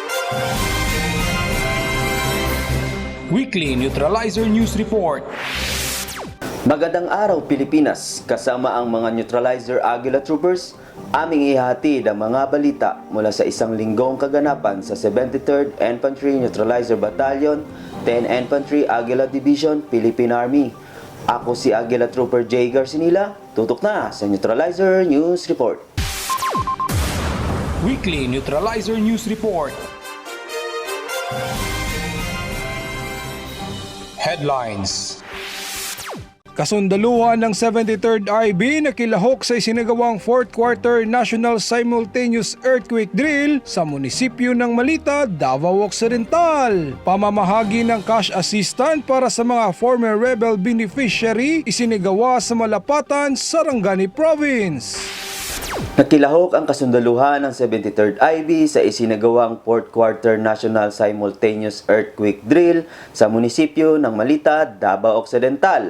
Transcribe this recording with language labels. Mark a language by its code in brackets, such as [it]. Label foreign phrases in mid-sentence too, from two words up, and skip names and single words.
[en] Weekly Neutralizer News Report. [tl] Magandang araw Pilipinas, kasama ang mga Neutralizer Aguila Troopers, aming ihatid ang mga balita mula sa isang linggong kaganapan sa 73rd Infantry Neutralizer Battalion, 10 Infantry Aguila Division, Philippine Army. Ako si Aguila Trooper J. Garcinila, tutok na sa Neutralizer News Report. [en] Weekly Neutralizer News Report. Headlines. [tl] Kasundaluhan ng 73rd IB na kilahok sa isinagawang 4th Quarter National Simultaneous Earthquake Drill sa munisipyo ng Malita, Davao Occidental. Pamamahagi ng [en] cash assistance [tl] para sa mga [en] former rebel beneficiary [tl] isinagawa sa Malapatan, Sarangani Province. Nakilahok ang kasundaluhan ng 73rd IB sa isinagawang 4th Quarter National Simultaneous Earthquake Drill sa munisipyo ng Malita, Davao Occidental.